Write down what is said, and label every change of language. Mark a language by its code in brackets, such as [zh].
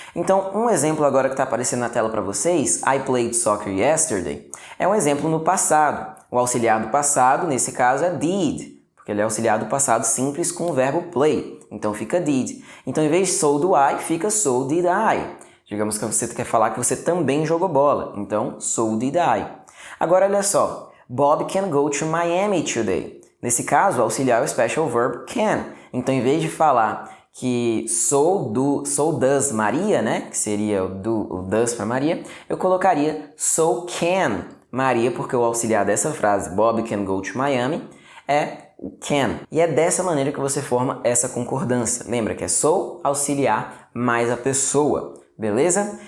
[pt] Então, um exemplo agora que está aparecendo na tela para vocês, [en] I played soccer yesterday, [pt] é um exemplo no passado. O auxiliar do passado, nesse caso, é did, porque ele é auxiliar do passado simples com o verbo play. Então fica did. Então, em vez de [en] so do I, [pt] fica [en] so did I. [pt] Digamos que você quer falar que você também jogou bola. Então, [en] so did I. [pt] Agora olha só, [en] Bob can go to Miami today. [pt] Nesse caso, o auxiliar é o special verb can. Então, em vez de falar que [en] so does Maria, [pt] né, que seria o does para Maria, eu colocaria [en] so can Maria, [pt] porque o auxiliar dessa frase, [en] Bob can go to Miami, [pt] é o can. E é dessa maneira que você forma essa concordância. Lembra que é so, auxiliar, mais a pessoa. Beleza?